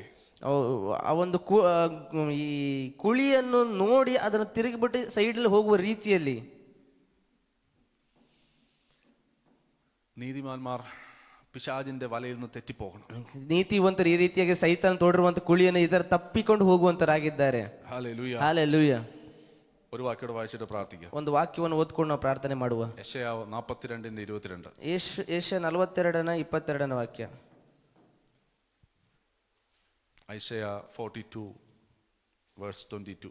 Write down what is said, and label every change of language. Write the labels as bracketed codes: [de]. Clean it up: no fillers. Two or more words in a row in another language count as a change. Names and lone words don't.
[kn] ಆ ಒಂದು ಈ ಕುಳಿಯನ್ನು ನೋಡಿ ಅದನ್ನು ತಿರುಗಿಬಿಟ್ಟು ಸೈಡಲ್ಲಿ ಹೋಗುವ ರೀತಿಯಲ್ಲಿ [ml] നീതിമാന്മാർ പിശാചിന്റെ വലയിൽ നിന്ന് തെറ്റിപ്പോകണം. [kn] ನೀತಿವಂತರು ಈ ರೀತಿಯಾಗಿ ಸೈತಾನ ತೋಡಿರುವಂತ ಕುಳಿಯನ್ನು ಇದರ ತಪ್ಪಿಕೊಂಡು ಹೋಗುವಂತರಾಗಿದ್ದಾರೆ. [ml] ഹല്ലേലൂയ. [kn] ಹಾಲೆಲೂಯ. [ml] ഒരു വാക്യോടെ വായിച്ചിട്ട് പ്രാർത്ഥിക്കാം. [kn] ಒಂದು ವಾಕ್ಯವನ್ನು ಓದ್ಕೊಂಡು ನಾವು ಪ್ರಾರ್ಥನೆ ಮಾಡುವ. [ml] യെശയ്യാ 42:22. [kn] ಏಷ್ಯ 42:22 ವಾಕ್ಯ. [ml] ഐശയ്യാ 42:22.